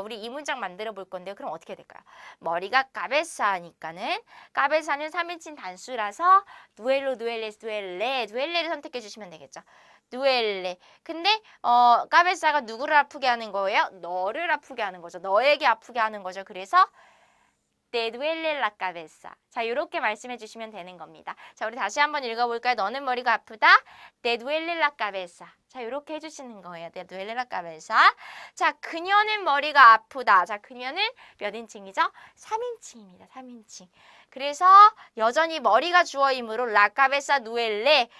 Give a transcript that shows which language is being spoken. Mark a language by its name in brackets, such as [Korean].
[Korean] 우리 이 문장 만들어 볼 건데요. 그럼 어떻게 될까요? 머리가 까베사니까는 까베사는 3인칭 단수라서 두엘로, 두엘레스, 두엘레를 선택해 주시면 되겠죠. 두엘레. 근데 까베사가 누구를 아프게 하는 거예요? 너를 아프게 하는 거죠. 너에게 아프게 하는 거죠. 그래서 [Spanish] te duele la cabeza. [Korean] 자, 이렇게 말씀해 주시면 되는 겁니다. 자, 우리 다시 한번 읽어볼까요? 너는 머리가 아프다. [Spanish] te duele la cabeza. [Korean] 자, 이렇게 해주시는 거예요. [Spanish] te duele la cabeza. [Korean] 자, 그녀는 머리가 아프다. 자, 그녀는 몇 인칭이죠? 3인칭입니다. 3인칭. 그래서 여전히 머리가 주어이므로 [Spanish] la cabeza duele.